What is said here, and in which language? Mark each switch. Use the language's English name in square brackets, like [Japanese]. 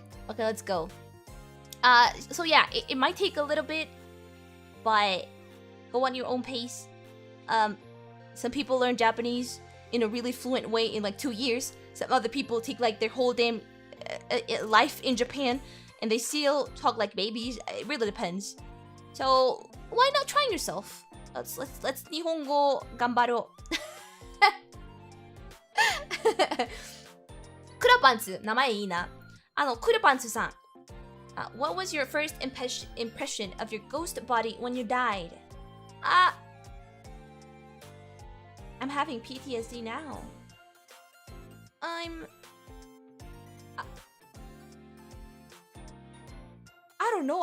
[English] Okay, let's go. So yeah, it might take a little bit, but go on your own pace. Some people learn Japanese in a really fluent way in like 2 years. Some other people take like their whole damn life in Japan, and they still talk like babies. It really depends. So why not try yourself? Let's [Japanese] 日本語頑張ろう。クラパンツ、名前いいな。クラパンツさん。 [English] What was your first impression of your ghost body when you died? I'm having PTSD now. I don't know.